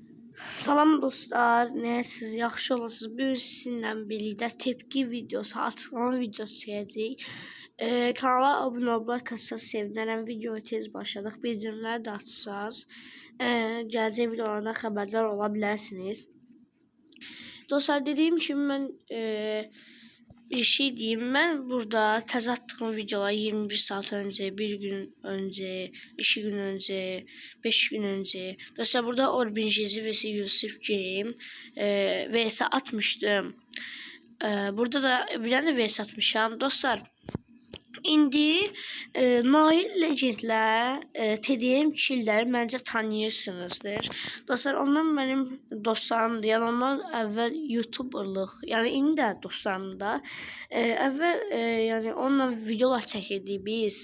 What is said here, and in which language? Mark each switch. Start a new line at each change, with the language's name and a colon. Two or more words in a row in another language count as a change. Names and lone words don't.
Azerbaijani: Salam dostlar, siz yaxşı olasınız? Bugün sizinlə birlikdə tepki videosu, açıqlama videosu çəkəcəyik. Kanala abunə olub, sevinərəm. Videoya tez başladıq. Bildirimləri də açsaz, gələcək videolardan xəbərdar ola bilərsiniz. Dostlar, dediyim kimi mən bir şey diyeyim. Ben burada təzə atdığım videolar 21 saat önce, bir gün önce, 2 gün önce, 5 gün önce. Dostlar, burada Orbin Jezi vs Yusuf Game vs atmıştım. Burada da bir tane vs atmışam. Dostlar, İndi Nail Legendlə TDM kişiləri məncə tanıyırsınızdır. Dostlar, onlar mənim dostlarımdır. Yəni onlar əvvəl YouTuberlıq, yəni indi də dostlarımda. Əvvəl yəni onunla videolar çəkirdik biz.